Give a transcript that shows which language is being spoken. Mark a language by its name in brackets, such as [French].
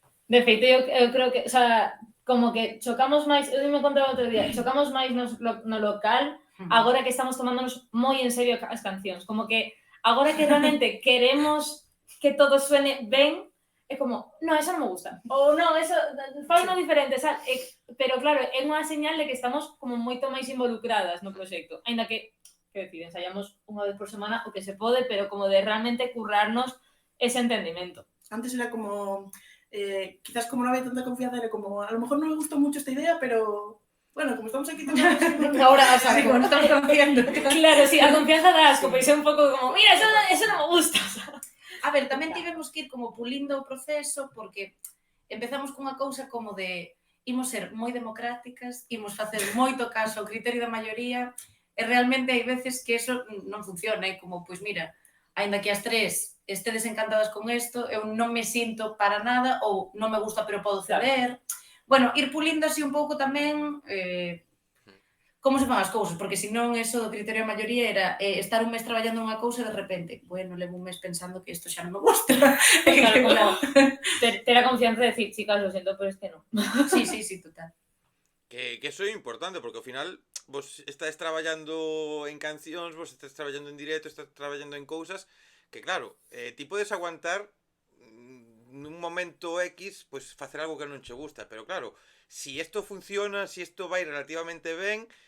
[Galician] De feito, eu creo que, o sea, como que chocamos máis, eu me contaba outro día, chocamos máis no local, agora que estamos tomándonos moi en serio as cancións, como que agora que realmente queremos que todo suene ben, é como, no, eso non me gusta, ou non, eso, fai unha diferente, sabe? Pero claro, é unha señal de que estamos como moito máis involucradas no proxecto, aínda que decir, ensaiamos unha vez por semana o que se pode, pero como de realmente currarnos ese entendimento. [Spanish] Antes era como, quizás como no había tanta confianza, era como, a lo mejor no me gustó mucho esta idea, pero bueno, como estamos aquí tocando siempre, Ahora, o sea, como no estamos confiando. [Galician] Claro, sí, a confianza da asco, pois é un pouco como, mira, eso non me gusta. A ver, tamén tivemos que ir como pulindo o proceso, porque empezamos cunha cousa como de imos ser moi democráticas, imos facer moito caso ao criterio da maioría, e realmente hai veces que eso non funciona, é como, pois mira, aínda que as tres estedes encantadas con isto, eu non me sinto para nada, ou non me gusta pero podo ceder. Bueno, ir pulindo así un pouco tamén como se fan as cousas, porque senón eso do criterio da maioría era estar un mes traballando unha cousa e de repente, bueno, levo un mes pensando que isto xa non me gusta. Claro, como ter a confianza de decir, chicas, lo siento, pero es que no. Sí, total. Que eso é importante, porque ao final vos estáis traballando en cancións, vos estáis traballando en directo, estáis traballando en cousas que, claro, ti podes aguantar nun momento X, pois facer algo que non che gusta, pero claro, si isto funciona, si isto vai relativamente ben,